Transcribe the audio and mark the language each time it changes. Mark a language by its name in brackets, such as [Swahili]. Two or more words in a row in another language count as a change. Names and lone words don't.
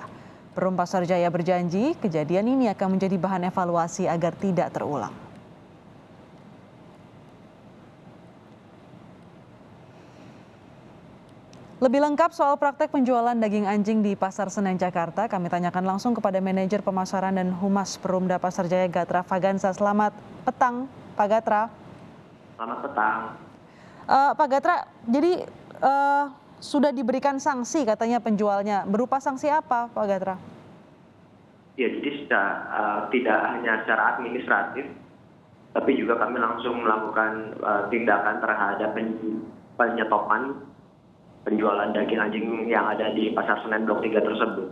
[Indonesian] Perum Pasar Jaya berjanji kejadian ini akan menjadi bahan evaluasi agar tidak terulang. Lebih lengkap soal praktek penjualan daging anjing di Pasar Senen, Jakarta, kami tanyakan langsung kepada Manajer Pemasaran dan Humas Perumda Pasar Jaya, Gatra Faganza. Selamat petang, Pak Gatra. Selamat petang. Pak Gatra, jadi sudah diberikan sanksi katanya penjualnya. Berupa sanksi apa, Pak Gatra? Ya, jadi tidak hanya secara administratif, tapi juga kami langsung melakukan tindakan terhadap penyetopan penjualan daging anjing yang ada di Pasar Senen Blok 3 tersebut.